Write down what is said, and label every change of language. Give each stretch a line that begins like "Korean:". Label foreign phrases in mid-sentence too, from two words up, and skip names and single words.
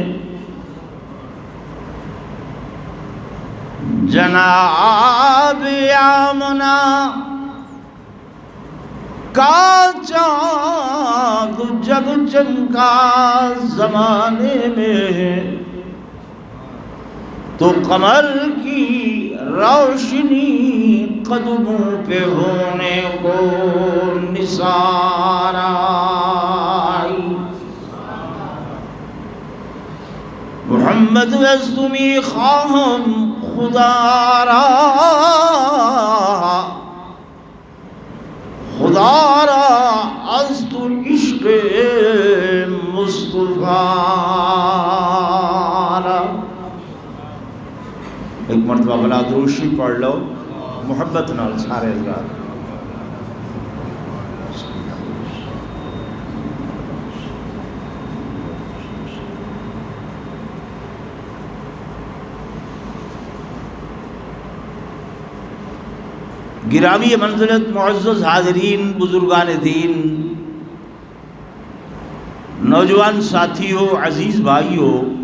Urdu: جناب آمنہ کا چاند جب چمکا زمانے میں، تو قمر کی روشنی قدموں پہ ہونے کو نثار آئی۔
Persian: محمد از تو می خواهم خدا را، خدا را از تو عشق مصطفیٰ را۔
Punjabi: ایک مرتبہ بلا دروشی پڑھ لو محبت نال سارے ازگار۔
Urdu: گرامی منزلت معزز حاضرین، بزرگان دین، نوجوان ساتھیوں، عزیز بھائیوں،